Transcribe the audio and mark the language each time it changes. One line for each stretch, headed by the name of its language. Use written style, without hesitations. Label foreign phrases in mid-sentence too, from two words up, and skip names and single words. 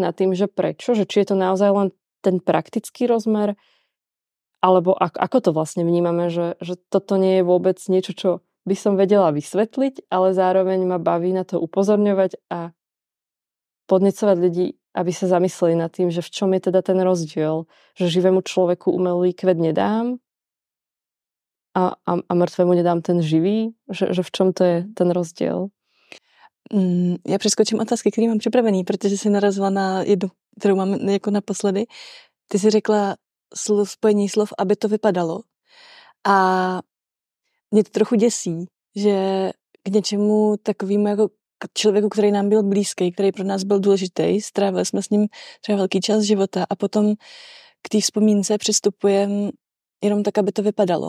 Slovak: nad tým, že prečo, že či je to naozaj len ten praktický rozmer, alebo ako to vlastne vnímame, že toto nie je vôbec niečo, čo by som vedela vysvetliť, ale zároveň ma baví na to upozorňovať a podnecovať ľudí, aby sa zamysleli nad tým, že v čom je teda ten rozdiel, že živému človeku umelý kvet nedám a mŕtvemu nedám ten živý, že v čom to je ten rozdiel?
Czech: Já přeskočím otázky, které mám připravený, protože jsi narazila na jednu, kterou mám jako naposledy. Ty jsi řekla spojení slov, aby to vypadalo. A mě to trochu děsí, že k něčemu takovému jako k člověku, který nám byl blízký, který pro nás byl důležitý, strávili jsme s ním třeba velký čas života a potom k té vzpomínce přistupujeme jenom tak, aby to vypadalo.